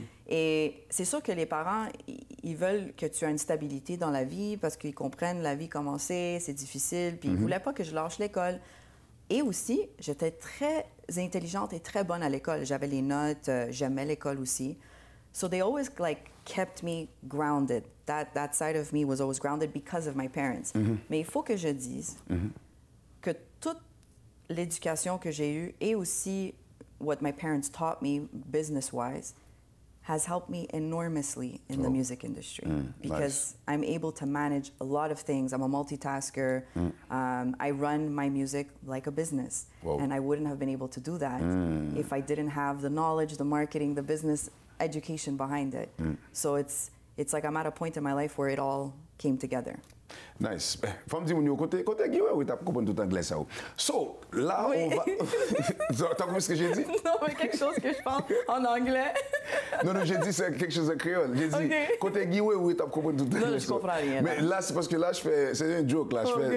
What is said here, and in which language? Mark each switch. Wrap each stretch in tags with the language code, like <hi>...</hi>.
<fr>Et c'est sûr que les parents, ils veulent que tu aies une stabilité dans la vie parce qu'ils comprennent la vie comment c'est difficile. Puis ils voulaient pas que je lâche l'école. Et aussi, j'étais très intelligente et très bonne à l'école. J'avais les notes, j'aimais l'école aussi.</fr> <en>So they always like kept me grounded. That side of me was always grounded because of my parents.</en> <fr>Mais il faut que je dise que toute l'éducation que j'ai eue et aussi</fr> <en>what my parents taught me business-wise has helped me enormously in the music industry because I'm able to manage a lot of things. I'm a multitasker. I run my music like a business. Wow. And I wouldn't have been able to do that if I didn't have the knowledge, the marketing, the business education behind it. So it's like I'm at a point in my life where it all came together. Nice.</en> <fr>Faut me dire, côté Guiwe, oui, t'as compris tout anglais ça. So, là, Oui. on va... T'as compris ce que j'ai dit? Non, mais quelque chose que je parle en anglais. Non, j'ai dit c'est quelque chose de créole. J'ai dit, Ok. côté Guiwe, oui, t'as compris tout anglais. Non, je comprends rien, Mais là, c'est parce que là, c'est un joke, là, je fais</fr>